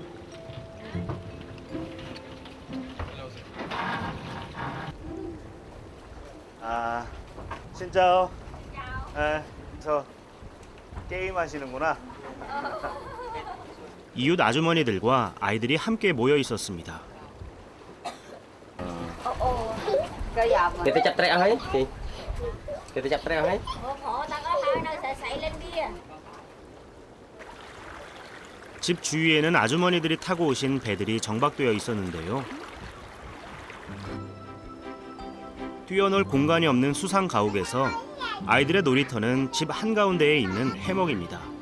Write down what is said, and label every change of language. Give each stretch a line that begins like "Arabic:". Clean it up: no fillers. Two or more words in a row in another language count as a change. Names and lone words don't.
Korean: 진짜요? 저 게임 하시는구나. 이웃 아주머니들과 아이들이 함께 모여 있었습니다.
Vietnamese: Người ta chặt treo hết chị. Người ta chặt treo hết.
Korean: 집 주위에는 아주머니들이 타고 오신 배들이 정박되어 있었는데요. 뛰어놀 공간이 없는 수상 가옥에서 아이들의 놀이터는 집 한가운데에 있는 해먹입니다.